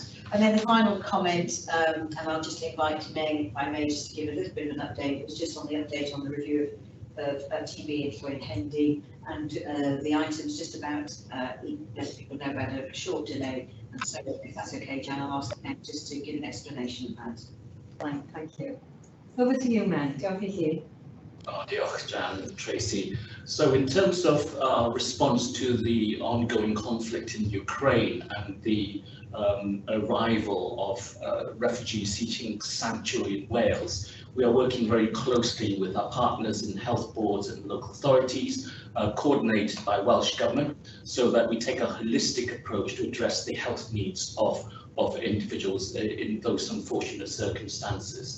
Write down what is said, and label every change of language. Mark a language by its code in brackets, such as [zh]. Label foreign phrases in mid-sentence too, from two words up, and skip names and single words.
[en] And then the final comment, and I'll just invite Meg, if I may, just to give a little bit of an update, was just on the update on the review of TB in Hendy, and the items just about let people know about a short delay. And so if that's okay, Jan, I'll ask Meg just to give an explanation of that. Fine, thank you. Over to you, Meg. [cy] Diolch i chi. Diolch, [en] Jan and Tracy. So in terms of response to the ongoing conflict in Ukraine and the arrival of refugees seeking sanctuary in Wales, we are working very closely with our partners in health boards and local authorities, coordinated by Welsh Government, so that we take a holistic approach to address the health needs of individuals in those unfortunate circumstances.